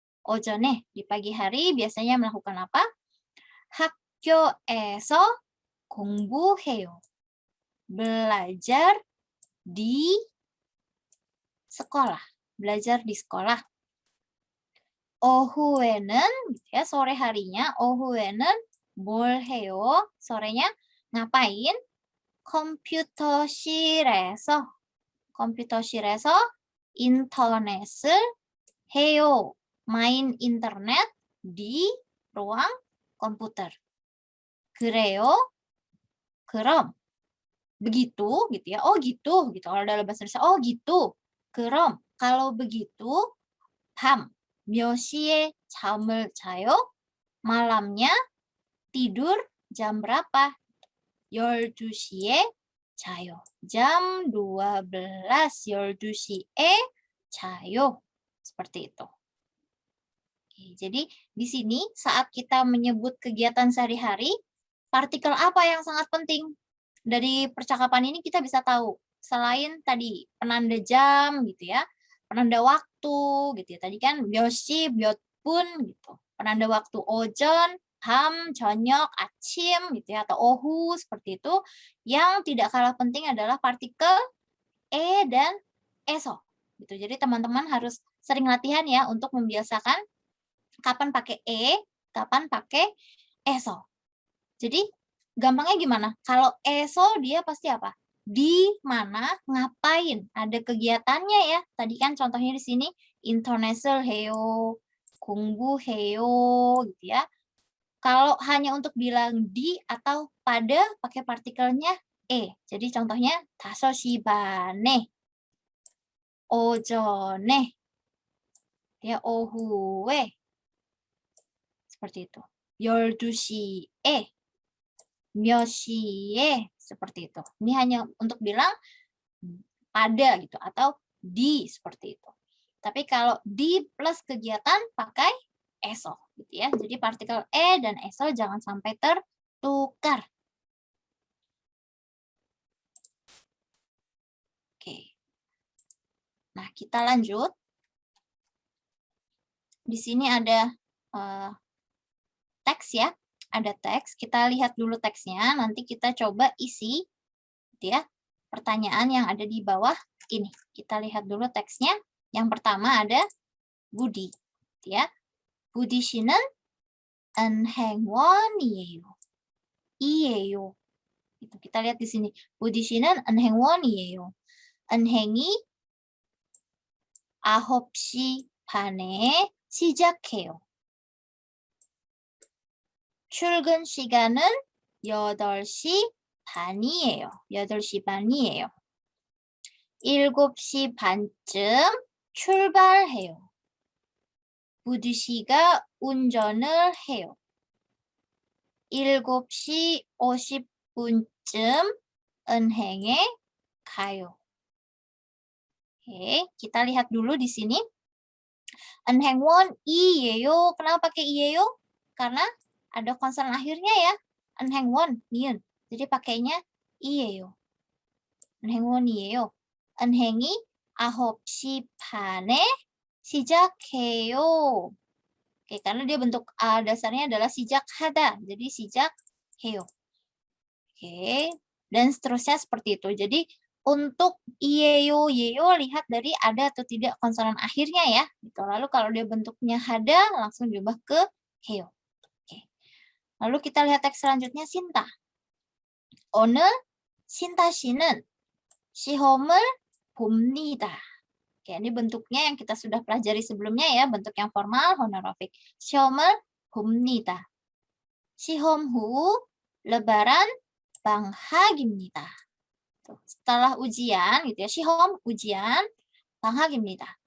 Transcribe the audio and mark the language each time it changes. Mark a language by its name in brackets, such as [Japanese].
[Indonesian] 오전에 di pagi hari biasanya melakukan apa? [Korean] 학교에서 공부해요. [Indonesian] Belajar di sekolah. Belajar di sekolah. 오후에는 gitu ya, sore harinya. [Korean] 오후에는 뭘 해요? [Indonesian] Sorenya ngapain? [Korean] 컴퓨터실에서 인터넷을 해요. [Indonesian] Main internet di ruang komputer. [Korean] 그래요? [Indonesian] 그럼 begitu gitu ya. Oh gitu gitu. Kalau dalam bahasa Indonesia oh gitu. [Korean] 그럼 [Indonesian] kalau begitu [Korean] 밤 몇 시에 잠을 자요? [Indonesian] Malamnya tidur jam berapa? [Korean] 12시에 자요. Jam 12, 12시에 자요. [Indonesian] Seperti itu. Oke, jadi di sini saat kita menyebut kegiatan sehari-hari, partikel apa yang sangat penting? Dari percakapan ini kita bisa tahu, selain tadi penanda jam gitu ya, penanda waktu gitu ya. Tadi kan 몇 시, 몇 분 gitu. Penanda waktu 오전, 밤, 저녁, 아침 gitu ya, atau 오후 seperti itu. Yang tidak kalah penting adalah partikel e dan eso gitu. Jadi teman-teman harus sering latihan ya untuk membiasakan kapan pakai e, kapan pakai eso. Jadi gampangnya gimana? Kalau eso dia pasti apa? Di mana, ngapain, ada kegiatannya ya. Tadi kan contohnya di sini [Korean] 인터넷을 해요, 공부해요 [Indonesian] gitu ya. Kalau hanya untuk bilang di atau pada pakai partikelnya e. Jadi contohnya 5시 반에, 오전에, ya 오후에 seperti itu. 12시에, 몇 시에, seperti itu. Ini hanya untuk bilang pada gitu atau di seperti itu. Tapi kalau di plus kegiatan pakai eso gitu ya. Jadi partikel e dan eso jangan sampai tertukar. Oke. Nah, kita lanjut. Di sini ada teks ya. Ada teks. Kita lihat dulu teksnya. Nanti kita coba isi gitu ya. Pertanyaan yang ada di bawah ini. Kita lihat dulu teksnya. Yang pertama ada Budi. Gitu ya. [Korean] Budi 씨는 은행원이에요. 이에요. [Indonesian] Gitu. Kita lihat di sini. [Korean] Budi 씨는 은행원이에요. 은행이 9시 반에 시작해요. 출근 시간은 8시 반이에요. 8시 반이에요. 7시 반쯤 출발해요. 부디 씨가 운전을 해요. 7시 50분쯤 은행에 가요. [Indonesian] Oke, kita lihat dulu di sini. [Korean] 은행원이에요. [Indonesian] Kenapa pakai 이에요? Karena ada konsonan akhirnya ya. 은행원, niun. Jadi pakainya 이에요. [Korean] 은행원이에요. 은행이 9시 반에 시작해요. [Indonesian] Oke, karena dia bentuk dasarnya adalah sijakhada. Jadi sijakheyo. Oke, dan seterusnya seperti itu. Jadi untuk yeyo, lihat dari ada atau tidak konsonan akhirnya ya. Gitu. Lalu kalau dia bentuknya hada, langsung diubah ke heyo. Oke. Lalu kita lihat teks selanjutnya, Sinta. [Korean] 오늘 신타 씨는 시험을 봅니다. [Indonesian] Oke, ini bentuknya yang kita sudah pelajari sebelumnya ya, bentuk yang formal, honorific. [Korean] 시험을 봅니다. 시험 후 lebaran 방학입니다. [Indonesian] Setelah ujian gitu ya, 시험 ujian, [Korean] 방학입니다.